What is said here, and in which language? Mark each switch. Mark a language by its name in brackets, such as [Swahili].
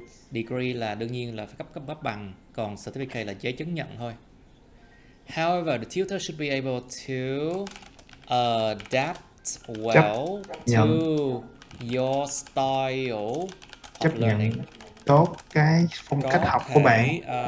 [Vietnamese] Degree là đương nhiên là phải cấp bằng, còn certificate là giấy chứng nhận thôi. [English] However, the tutor should be able to adapt well to your style of learning. [Vietnamese] Tốt cái phong cách học của bạn.